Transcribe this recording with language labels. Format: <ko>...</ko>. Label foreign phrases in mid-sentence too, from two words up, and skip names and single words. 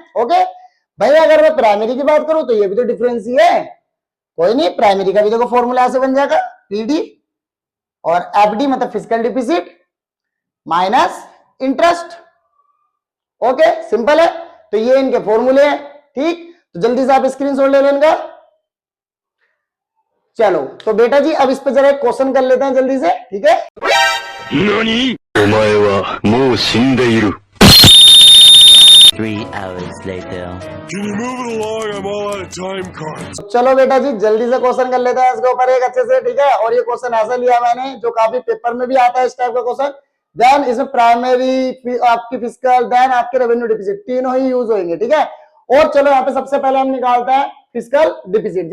<hi>ओके भाई, अगर मैं प्राइमरी की बात करूं तो ये भी तो डिफरेंस ही है, कोई नहीं, प्राइमरी का भी देखो फॉर्मूला ऐसे बन जाएगा, पीडी और एफडी मतलब</hi> <en>physical deficit minus interest. okay simple</en> <hi>है, तो ये इनके फॉर्मूले हैं। ठीक, तो जल्दी से आप स्क्रीनशॉट ले लो इनका। चलो तो बेटा जी अब इस पे जरा एक क्वेश्चन कर लेते हैं जल्दी से, ठीक है।</hi> <ja>नानी? お前はもう死んでいる。</ja> <en>3 hours later. Can you move it along? I'm all out of time cards.</en> <hi>चलो बेटा जी जल्दी से क्वेश्चन कर लेते हैं इसके ऊपर एक अच्छे से, ठीक है। और ये क्वेश्चन ऐसा लिया मैंने जो काफी पेपर में भी आता है इस टाइप का क्वेश्चन। देन इसमें प्राइमरी, आपकी फिजिकल, देन आपके</hi> <en>revenue deficit,</en> <hi>तीनों ही यूज होंगे, ठीक है। और चलो यहाँ पे सबसे पहले हम निकालते हैं</hi> <en>physical deficit.</en>